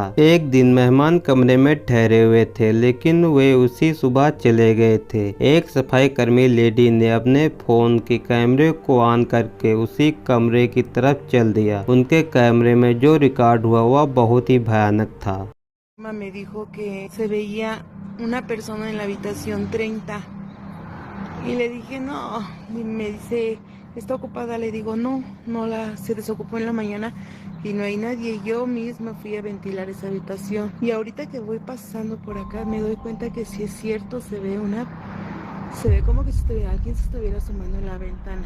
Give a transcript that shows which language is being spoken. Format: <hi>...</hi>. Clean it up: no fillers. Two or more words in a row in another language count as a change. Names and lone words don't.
<hi>एक दिन मेहमान कमरे में ठहरे हुए थे, लेकिन वे उसी सुबह चले गए थे। एक सफाई कर्मी लेडी ने अपने फोन के कैमरे को ऑन करके उसी कमरे की तरफ चल दिया। उनके कैमरे में जो रिकॉर्ड हुआ वह बहुत ही भयानक था।</hi> <es>Me dijo que se veía una persona en la habitación 30 y le dije no, y me dice está ocupada, le digo no, se desocupó en la mañana y no hay nadie. Yo misma fui a ventilar esa habitación y ahorita que voy pasando por acá me doy cuenta que si es cierto se ve como que si alguien se estuviera asomando en la ventana.</es>